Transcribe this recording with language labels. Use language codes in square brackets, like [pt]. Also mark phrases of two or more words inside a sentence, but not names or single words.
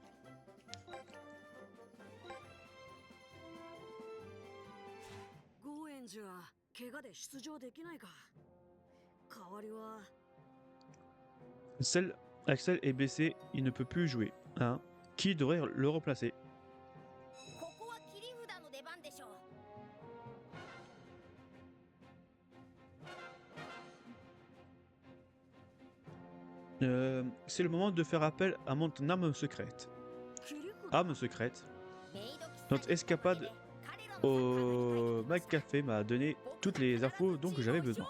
[fr] Axel est blessé, il ne peut plus jouer. Hein? Qui devrait le remplacer? [ja] ここは切り札の出番でしょう。 [fr] C'est le moment de faire appel à mon arme secrète. Arme secrète. Notre escapade au McCafé m'a donné toutes les infos dont j'avais besoin.